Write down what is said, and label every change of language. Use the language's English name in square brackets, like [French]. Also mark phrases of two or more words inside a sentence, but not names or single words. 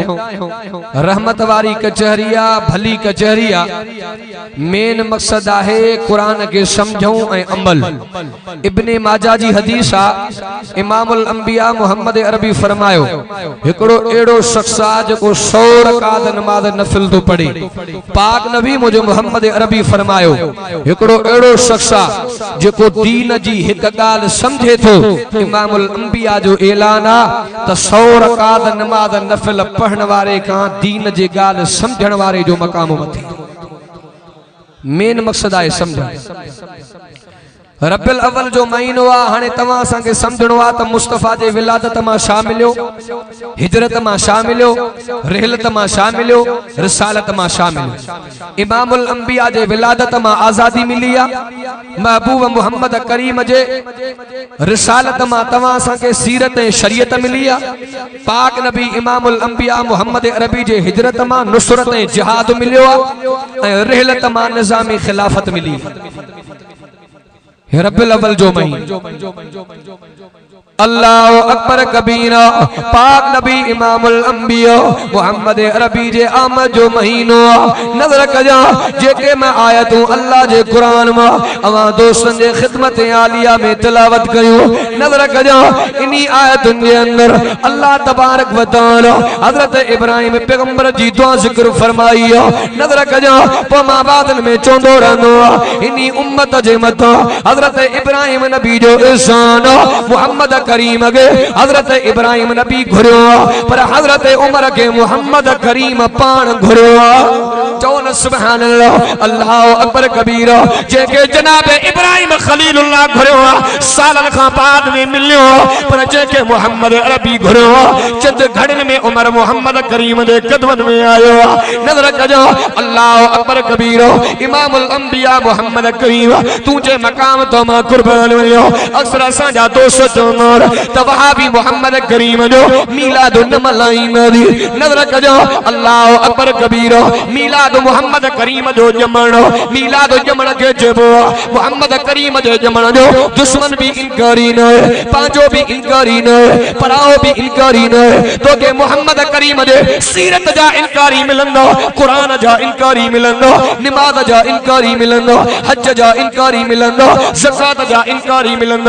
[Sindhi] रहमत वारी कचहरी आ, भली कचहरी आ। मेन मक़सद आहे क़ुरान के समझूं ऐं अमल। इब्ने माजा जी हदीस आ, इमामुल अंबिया मोहम्मद अरबी फरमायो हिकड़ो एड़ो शख्स आ जेको 100 रकात नमाज नफिल तो पढ़े। पाक नबी मुझे मोहम्मद अरबी फरमायो हिकड़ो एड़ो शख्स आ जेको दीन जी हिक ॻाल्हि समझे थो। इमामुल अंबिया जो ऐलान आ त 100 रकात नमाज नफिल पढ़ण वारे खां दीन जी ॻाल्हि समझण वारे जो मक़ाम मथे। मेन मक़सद आहे समझ। रब्बुल अव्वल जो महीनो आ, हाणे तवां असांखे समझणो आ त मुस्तफा जे विलादत मां छा मिलियो, हिजरत मां छा मिलियो, रहलत मां छा मिलियो, रिसालत मां छा मिलियो। इमामुल अंबिया जे विलादत मां आजादी मिली आ, महबूब मोहम्मद करीम जे रिसालत मां तवां असांखे सीरत ऐं शरीयत मिली आ। पाक नबी इमामुल अंबिया मोहम्मद अरबी जे हिजरत मां नुसरत ऐं जिहाद मिलियो आ ऐं रहलत मां निज़ामी खिलाफत मिली। रब्बुल अव्वल जो महीनो, [Arabic] الله أكبر كبيرا. [Sindhi] पाक नबी इमामुल अंबिया मोहम्मद अरबी जे आमद जो महीनो। नजर कजा जेके मैं आयतूं अल्लाह जे कुरान मां अवां दोस्तन जे खिदमत आलिया में तिलावत कयो। नजर कजा इन्ही आयतुन जे अंदर [Arabic] الله تبارك وتعالى [Sindhi] हजरत इब्राहिम पैगंबर जी दुआ जिक्र फरमाई। नजर कजा पो मां बादन में चोंदो रहंदो इन्ही उम्मत जे मथा हजरत इब्राहिम नबी जो एहसान मोहम्मद करीम के हजरत इब्राहिम नबी घुरियो पर हजरत उमर के मोहम्मद करीम पान घुरियो। चौन [Arabic] سبحان الله، الله أكبر كبيرا. [Sindhi] जेके जनाब इब्राहिम खलीलुल्लाह घुरियो सालन खां बाद में मिलियो पर जेके मोहम्मद अरबी घुरियो चंद घड़न में उमर मोहम्मद करीम दे कदमन में आयो। नजर कजो [Arabic] الله أكبر كبيرا. [Sindhi] इमामुल अंबिया मोहम्मद करीम तुझे मकाम तो मां कुर्बान वयो। अक्सर असा जा दोस्त चोर तवहाबी मोहम्मद करीम जो मीलाद न मल्हाईंदी। नजर कजो [Arabic] الله أكبر كبيرا. [Sindhi] मीलाद मोहम्मद करीम जो जमण, मीलाद जमण के जबो मोहम्मद करीम जो जमण जो दुश्मन भी इनकारी न, पांचो भी इनकारी न, पराओ भी इनकारी न। तो के मोहम्मद करीम दे सीरत जा इनकारी मिलंदो, कुरान जा इनकारी मिलंदो, नमाज जा इनकारी मिलंदो, हज जा इनकारी मिलंदो, ज़कात जा इनकारी मिलंदो।